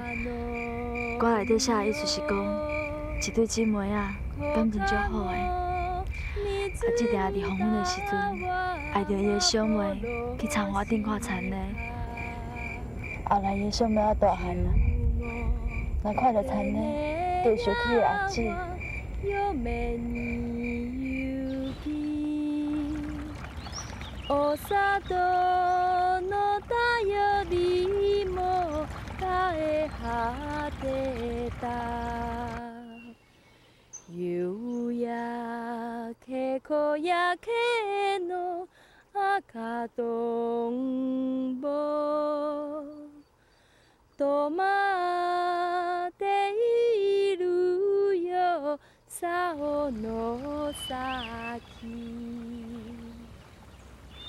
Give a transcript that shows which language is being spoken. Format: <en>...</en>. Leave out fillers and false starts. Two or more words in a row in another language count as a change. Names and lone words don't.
<nan>歌内底写的意思是讲，一对姊妹啊，感情足好的，啊，这定伫黄昏的时阵，爱着伊的小妹去田花顶看田的。后来伊的小妹仔大汉啦，若看到田的，就想起伊阿姊。</nan> <ja>お里の便りも絶え果てた夕焼け小焼けの赤とんぼ止まっているよ竿の先</ja>